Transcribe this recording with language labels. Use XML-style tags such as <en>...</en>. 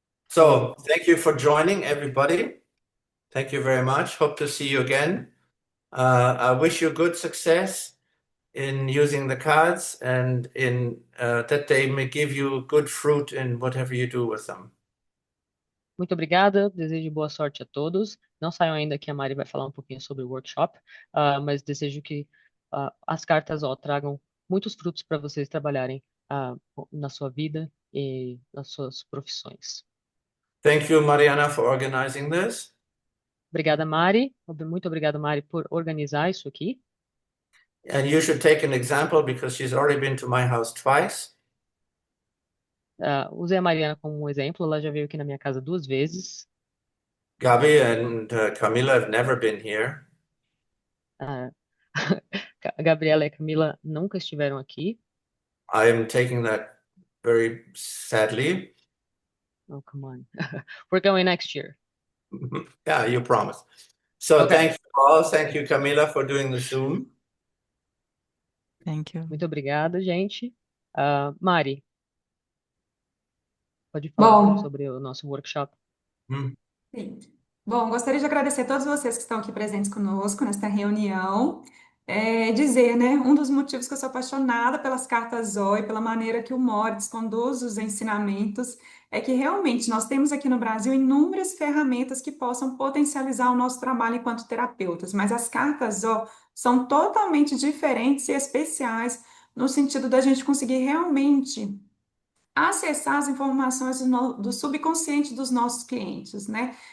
<en>So thank you for joining, everybody. Thank you very much. Hope to see you again. I wish you good success in using the cards and in that they may give you good fruit in whatever you do with them.</en> <pt>Muito obrigada, desejo boa sorte a todos. Não saiam ainda que a Mari vai falar um pouquinho sobre o workshop, mas desejo que as cartas tragam muitos frutos para vocês trabalharem na sua vida e nas suas profissões.</pt> <en>Thank you, Mariana, for organizing this.</en> <pt>Obrigada, Mari. Muito obrigada, Mari, por organizar isso aqui.</pt> <en>And you should take an example because she's already been to my house twice.</en> <pt>Usei a Mariana como um exemplo, ela já veio aqui na minha casa 2 vezes.</pt> <en>Gabi and Camila have never been here.</en> <pt>Ah, a Gabriela e a Camila nunca estiveram aqui.</pt> <en>I am taking that very sadly. Oh, come on. We're going next year. Yeah, you promised. So Okay. thank you all. Thank you, Camila, for doing the Zoom. Thank you.</en> <pt>Muito obrigada, gente. Mari, pode falar um pouco Bom, sobre o nosso workshop? sim. Bom, gostaria de agradecer a todos vocês que estão aqui presentes conosco nesta reunião. Dizer, né, um dos motivos que eu sou apaixonada pelas cartas Zoe, pela maneira que o Moritz conduz os ensinamentos, é que realmente nós temos aqui no Brasil inúmeras ferramentas que possam potencializar o nosso trabalho enquanto terapeutas, mas as cartas Zoe são totalmente diferentes e especiais no sentido da gente conseguir realmente acessar as informações do subconsciente dos nossos clientes, né?</pt>